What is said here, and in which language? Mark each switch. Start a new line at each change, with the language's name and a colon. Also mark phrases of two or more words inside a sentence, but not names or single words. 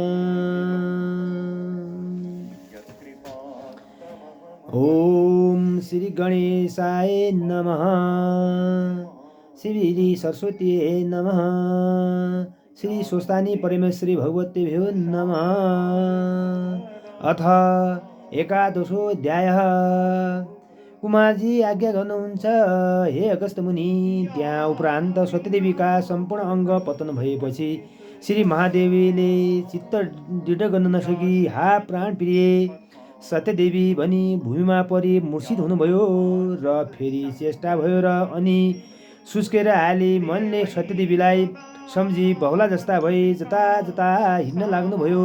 Sanskrit: ओम श्री गणेशाय नमः, श्री सरस्वती नमः, श्री सुस्तानी परमेश्वरी भगवतीभ्यो नमः। अथ एकादशोऽध्यायः।
Nepali: कुमारजी आज्ञा गर्नुहुन्छ हे अगस्त मुनि। त्यहाँ उपरान्त सत्यदेवीका सम्पूर्ण अङ्ग पतन भएपछि श्री महादेवीले चित्त दृढ गर्न नसकी हा प्राण प्रिय सत्यदेवी भनी भूमिमा परि मूर्छित हुनुभयो र फेरि चेष्टा भयो र अनि सुस्केर हाली मनले सत्यदेवीलाई सम्झी बहुला जस्ता भई जता जता हिँड्न लाग्नुभयो।